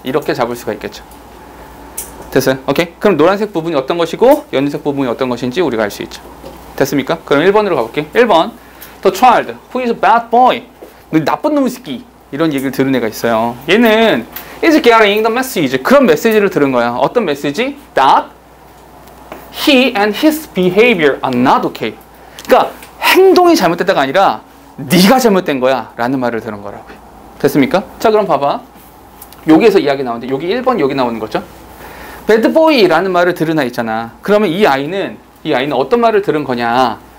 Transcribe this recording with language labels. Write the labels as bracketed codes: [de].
[ko] 이렇게 잡을 수가 있겠죠. 됐어요? 오케이? 그럼 노란색 부분이 어떤 것이고 연두색 부분이 어떤 것인지 우리가 알 수 있죠. 됐습니까? 그럼 1번으로 가볼게. 1번. [en] The child who is a bad boy. [ko] 너 나쁜 놈의 새끼. 이런 얘기를 들은 애가 있어요. 얘는 [en] is getting the message. [ko] 그런 메시지를 들은 거야. 어떤 메시지? [en] That he and his behavior are not okay. [ko] 그러니까 행동이 잘못됐다가 아니라 네가 잘못된 거야 라는 말을 들은 거라고요. 됐습니까? 자, 그럼 봐봐. 여기에서 이야기 나오는데 여기 1번 여기 나오는 거죠. 배드보이라는 말을 들은 아이 있잖아. 그러면 이 아이는 어떤 말을 들은 거냐?